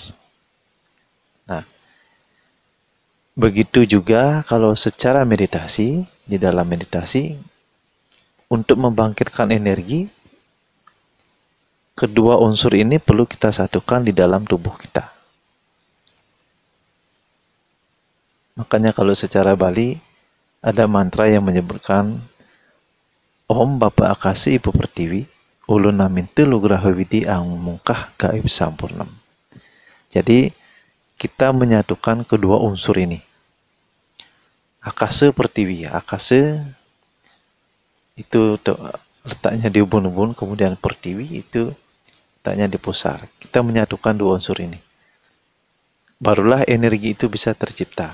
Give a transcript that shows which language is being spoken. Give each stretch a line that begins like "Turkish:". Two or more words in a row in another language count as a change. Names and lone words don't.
Indonesian: Nah, begitu juga kalau secara meditasi, di dalam meditasi, untuk membangkitkan energi, kedua unsur ini perlu kita satukan di dalam tubuh kita. Makanya kalau secara Bali, ada mantra yang menyebutkan
Kawi: Om Bapa Akasa Ibu Pertiwi, Ulun Namintu Lugraha Widi Ang Mungkah Gaib Sampurnam.
Indonesian: Jadi, kita menyatukan kedua unsur ini. Akasa pertiwi, akasa itu letaknya di ubun-ubun, kemudian pertiwi itu letaknya di pusar. Kita menyatukan dua unsur ini. Barulah energi itu bisa tercipta.